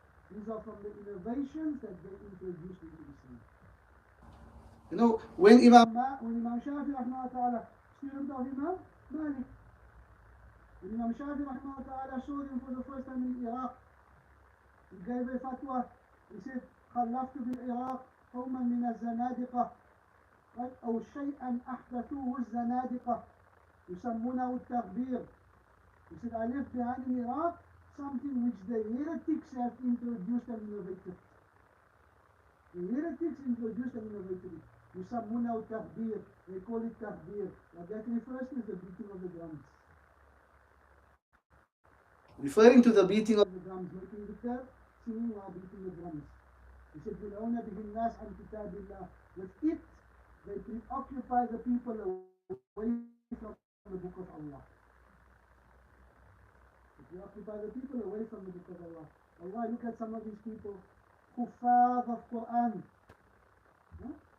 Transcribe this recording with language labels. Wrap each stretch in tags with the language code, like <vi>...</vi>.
<en>These are from the innovations that they introduced into Islam. You know, when Imam Shafi rahmahullah ta'ala, student of Imam Malik, when Imam Shafi rahmahullah ta'ala saw him for the first time in Iraq, he gave a fatwa. He said,</en> <ar>خلفت بالعراق قوما من الزنادقة أو شيئا أحدثوه الزنادقة يسمونه التغبير.</ar> <en>He said, I left behind in Iraq something which the heretics have introduced and innovated. The heretics introduced and innovated it.</en> <ar>يسمونه التغبير.</ar> <en>They call it تغبير. What that refers to is the beating of the drums. Referring to the beating of the drums, making the singing while beating the drums. He said,</en> <ar>يُلْعُونَ بِهِ النَّاسَ عَنْ كِتَابِ اللَّهِ.</ar> <en>With it, they preoccupy the people away from the book of Allah. They preoccupy the people away from the book of Allah. Allah, look at some of these people, kuffar of Quran. Huh?</en>